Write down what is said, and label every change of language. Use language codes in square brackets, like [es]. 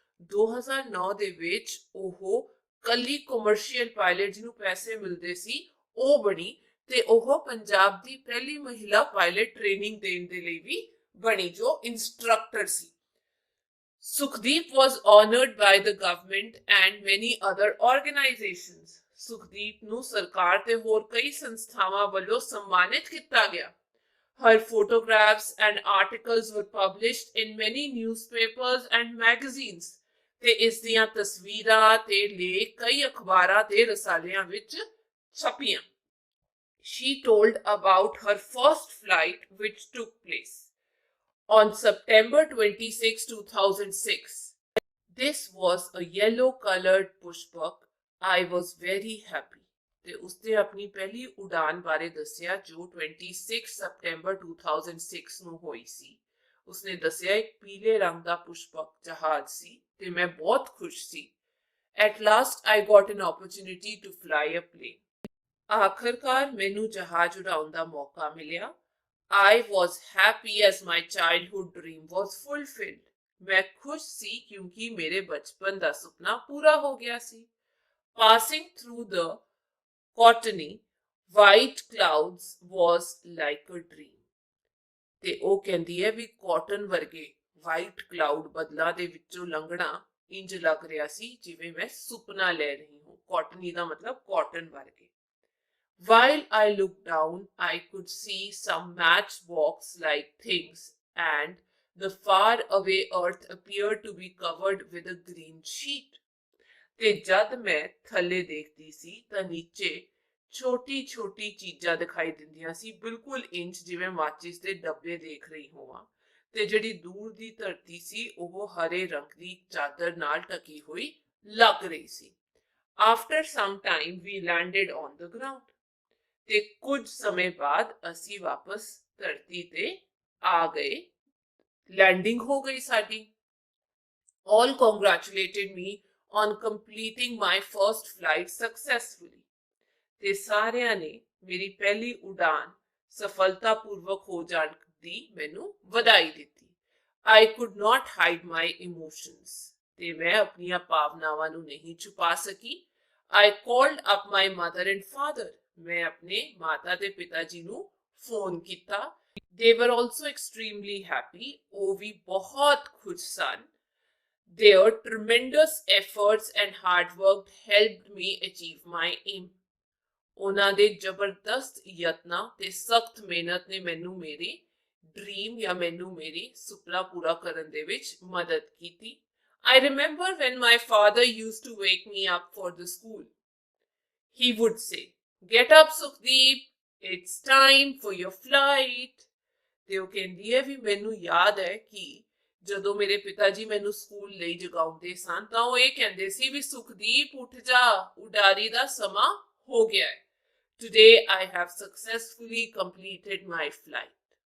[pa] 2009 ਦੇ ਵਿੱਚ ਉਹ ਕੱਲੀ ਕਮਰਸ਼ੀਅਲ ਪਾਇਲਟ ਜਿਹਨੂੰ ਪੈਸੇ ਮਿਲਦੇ ਸੀ ਉਹ ਬਣੀ ਤੇ ਉਹ ਪੰਜਾਬ ਦੀ ਪਹਿਲੀ ਮਹਿਲਾ ਪਾਇਲਟ ਟ੍ਰੇਨਿੰਗ ਦੇਣ ਦੇ ਲਈ ਵੀ ਬਣੀ ਜੋ instructor ਸੀ। [en] Sukhdeep was honored by the government and many other organizations. [pa] Sukhdeep ਨੂੰ ਸਰਕਾਰ ਤੇ ਹੋਰ ਕਈ ਸੰਸਥਾਵਾਂ ਵੱਲੋਂ ਸਨਮਾਨਿਤ ਕੀਤਾ ਗਿਆ। [en] Her photographs and articles were published in many newspapers and magazines. [pa] ਤੇ ਇਸ ਦੀਆਂ ਤਸਵੀਰਾਂ ਤੇ ਲੇਖ ਕਈ ਅਖਬਾਰਾਂ ਤੇ ਰਸਾਲਿਆਂ ਵਿੱਚ ਛਪੀਆਂ। [en] She told about her first flight which took place on September 26, 2006. This was a yellow-colored pushback. I was very happy. [pa] ਤੇ ਉਸਨੇ ਆਪਣੀ ਪਹਿਲੀ ਉਡਾਨ ਬਾਰੇ ਦੱਸਿਆ ਜੋ 26 ਸਤੰਬਰ 2006 ਨੂੰ ਹੋਈ ਸੀ। ਉਸਨੇ ਦੱਸਿਆ ਇੱਕ ਪੀਲੇ ਰੰਗ ਦਾ ਪੁਸ਼ਪਕ ਜਹਾਜ਼ ਸੀ ਤੇ ਮੈਂ ਬਹੁਤ ਖੁਸ਼ ਸੀ। [en] At last I got an opportunity to fly a plane. [pa] ਆਖਰਕਾਰ ਮੈਨੂੰ ਜਹਾਜ਼ ਉਡਾਉਣ ਦਾ ਮੌਕਾ ਮਿਲਿਆ। [en] I was happy as my childhood dream was fulfilled. [pa] ਮੈਂ ਖੁਸ਼ ਸੀ ਕਿਉਂਕਿ ਮੇਰੇ ਬਚਪਨ ਦਾ ਸੁਪਨਾ ਪੂਰਾ ਹੋ ਗਿਆ ਸੀ। [en] Passing through the cottony white clouds was like a dream. [pa] ਤੇ ਉਹ ਕਹਿੰਦੀ ਹੈ ਵੀ ਕਾਟਨ ਵਰਗੇ ਵਾਈਟ ਕਲਾਉਡ ਬੱਦਲਾਂ ਦੇ ਵਿੱਚੋਂ ਲੰਘਣਾ ਇੰਜ ਲੱਗ ਰਿਹਾ ਸੀ ਜਿਵੇਂ ਮੈਂ ਸੁਪਨਾ ਲੈ ਰਹੀ ਹਾਂ। ਕਾਟਨੀ ਦਾ ਮਤਲਬ ਕਾਟਨ ਵਰਗੇ। [en] While I looked down, I could see some matchbox-like things, and the far away earth appeared to be covered with a green sheet. [pa] ਤੇ ਜਦ ਮੈਂ ਥੱਲੇ ਦੇਖਦੀ ਸੀ ਤਾਂ ਨੀਚੇ ਛੋਟੀ-ਛੋਟੀ ਚੀਜ਼ਾਂ ਦਿਖਾਈ ਦਿੰਦੀਆਂ ਸੀ, ਬਿਲਕੁਲ ਇੰਜ ਜਿਵੇਂ ਮਾਚਿਸ ਦੇ ਡੱਬੇ ਦੇਖ ਰਹੀ ਹੋਵਾਂ। ਤੇ ਜਿਹੜੀ ਦੂਰ ਦੀ ਧਰਤੀ ਸੀ ਉਹ ਹਰੇ ਰੰਗ ਦੀ ਚਾਦਰ ਨਾਲ ਢਕੀ ਹੋਈ ਲੱਗ ਰਹੀ ਸੀ। [en] After some time we landed on the ground. [pa] ਤੇ ਕੁਝ ਸਮੇਂ ਬਾਅਦ ਅਸੀਂ ਵਾਪਸ ਧਰਤੀ ਤੇ ਆ ਗਏ। ਲੈਂਡਿੰਗ ਹੋ ਗਈ ਸਾਡੀ। [en] All congratulated me on completing my first flight successfully. [pa] ਤੇ ਸਾਰਿਆਂ ਨੇ ਮੇਰੀ ਪਹਿਲੀ ਉਡਾਨ ਸਫਲਤਾਪੂਰਵਕ ਹੋ ਜਾਣ ਦੀ ਮੈਨੂੰ ਵਧਾਈ ਦਿੱਤੀ। [en] I could not hide my emotions. [pa] ਤੇ ਮੈਂ ਆਪਣੀਆਂ ਭਾਵਨਾਵਾਂ ਨੂੰ ਨਹੀਂ ਛੁਪਾ ਸਕੀ। [en] I called up my mother and father. [pa] ਮੈਂ ਆਪਣੇ ਮਾਤਾ ਤੇ ਪਿਤਾ ਜੀ ਨੂੰ ਫੋਨ ਕੀਤਾ। [en] They were also extremely happy. [pa] ਉਹ ਵੀ ਬਹੁਤ ਖੁਸ਼ ਸਨ। [en] Their tremendous efforts and hard work helped me achieve my aim. [pa] ਉਹਨਾਂ ਦੇ ਜ਼ਬਰਦਸਤ ਯਤਨਾਂ ਤੇ ਸਖਤ ਮਿਹਨਤ ਨੇ ਮੈਨੂੰ ਮੇਰੇ ਡ੍ਰੀਮ ਜਾਂ ਮੈਨੂੰ ਮੇਰੀ ਸੁਪਨਾ ਪੂਰਾ ਕਰਨ ਦੇ ਵਿੱਚ ਮਦਦ ਕੀਤੀ। [en] I remember when my father used to wake me up for the school. He would say, Get up, Sukhdeep. It's time for your flight. [pa] ਤੇ ਉਹ ਕਹਿੰਦੀ ਹੈ ਵੀ ਮੈਨੂੰ ਯਾਦ ਹੈ ਕਿ ਜਦੋਂ ਮੇਰੇ ਪਿਤਾ ਜੀ ਮੈਨੂੰ ਸਕੂਲ ਲਈ ਜਗਾਉਂਦੇ ਸਨ ਤਾਂ ਉਹ ਇਹ ਕਹਿੰਦੇ ਸੀ ਵੀ ਸੁਖਦੀਪ ਉੱਠ ਜਾ, ਉਡਾਰੀ ਦਾ ਸਮਾਂ ਹੋ ਗਿਆ ਹੈ। [en] Today I have successfully completed my flight.